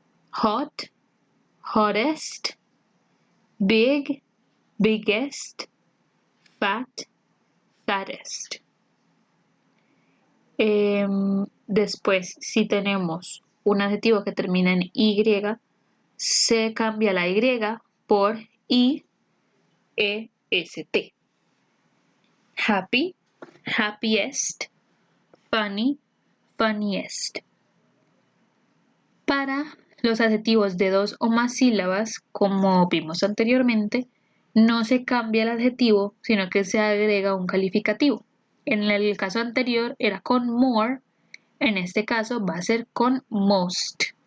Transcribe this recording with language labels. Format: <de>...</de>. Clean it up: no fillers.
<en>Hot, hottest, big, biggest, fat, fattest.</en> <es>Después, si tenemos un adjetivo que termina en Y, se cambia la Y por IEST.</es> <en>Happy, happiest, funny, funniest.</en> <es>Para los adjetivos de 2 o más sílabas, como vimos anteriormente, no se cambia el adjetivo, sino que se agrega un calificativo. En el caso anterior era con more, en este caso va a ser con most.</es>